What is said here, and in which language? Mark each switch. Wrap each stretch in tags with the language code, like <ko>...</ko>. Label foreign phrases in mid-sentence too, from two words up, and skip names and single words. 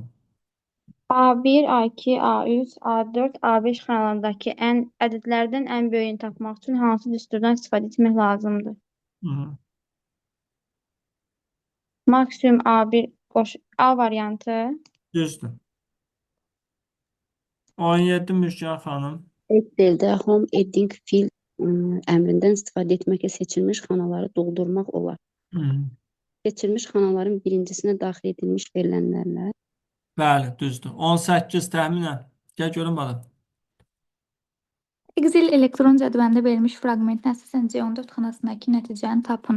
<az>A1, A2, A3, A4, A5 xanalarındakı ədədlərdən ən böyüyünü tapmaq üçün hansı düsturdan istifadə etmək lazımdır? Hı -hı. Maksimum A1 A variantı. Düzdür. 17 Müjgan xanım. Excel'də</az> <en>home editing fill</en> <az>əmrindən istifadə etməklə seçilmiş xanaları doldurmaq olar. Hı -hı. Seçilmiş xanaların birincisine daxil edilmiş verilənlərlə Bəli, düzdür. 18 təxminən. Gəl görüm balam. Excel elektron cədvəlində verilmiş fraqmentin əsasən C14 xanasındakı nəticəni tapın.</az>